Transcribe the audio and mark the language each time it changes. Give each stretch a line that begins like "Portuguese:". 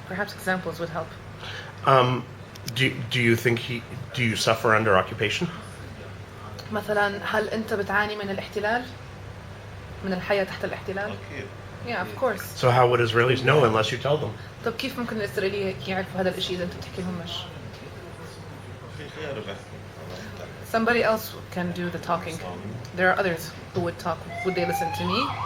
English: Perhaps examples would help. Do you think do you suffer under occupation?
Arabic: مثلا هل أنت بتعاني من الاحتلال؟ من الحياة تحت الاحتلال؟ أكيد.
English: Yeah, of course. So how would Israelis know unless you tell them?
Arabic: طب كيف ممكن الإسرائيلية يعرفوا هذا الإشي إذا أنت بتحكي لهمش؟ في غيره بحكي.
English: Somebody else can do the talking. There are others who would talk. Would they listen to me?